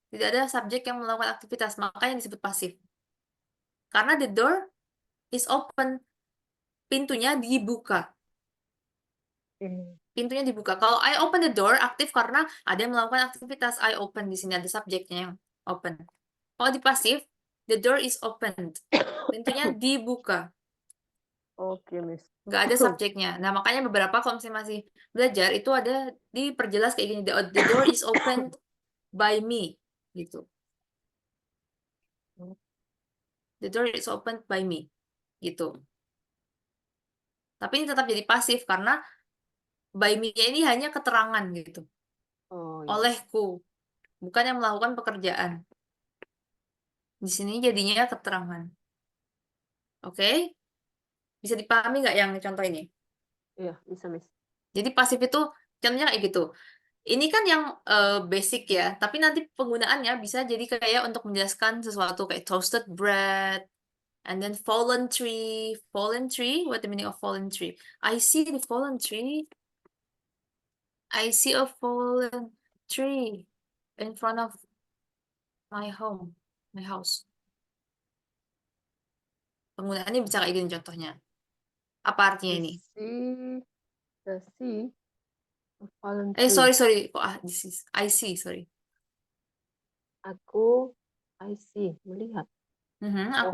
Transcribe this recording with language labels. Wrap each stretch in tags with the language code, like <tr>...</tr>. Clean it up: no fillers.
<id>Tidak ada subjek yang melakukan aktivitas, makanya disebut pasif.</id> <en>Karena the door is open,</en> <id>pintunya dibuka. Oke. Pintunya dibuka. Kalau</id> <en>I open the door</en> <id>aktif karena ada yang melakukan aktivitas. I open di sini ada subjeknya yang open. Kalau di pasif,</id> <en>the door is opened.</en> <id>Pintunya dibuka. Oke, Miss. Nggak ada subjeknya. Nah, makanya beberapa kalau misalnya masih belajar itu ada diperjelas kayak gini.</id> <en>The door is opened by me. Gitu. The door is opened by me. Gitu.</en> <id>Tapi ini tetap jadi pasif karena by me ini hanya keterangan gitu. Oh ya. Olehku. Bukan yang melakukan pekerjaan. Di sini jadinya keterangan. Oke? Bisa dipahami nggak yang contoh ini? Iya, bisa, Miss. Jadi pasif itu contohnya kayak gitu. Ini kan yang basic ya, tapi nanti penggunaannya bisa jadi kayak untuk menjelaskan sesuatu kayak toasted bread,</id> <en>and then fallen tree. Fallen tree, what the meaning of fallen tree? I see the fallen tree. I see a fallen tree in front of my home, my house.</en> <id>Penggunaannya bisa kayak gini contohnya. Apa artinya</id> <en>I</en> <id>ini?</id> <en>see, the sea, a fallen Sorry, tree. sorry. Kok this is I see, sorry. I see, melihat.</en> <id>Aku</id>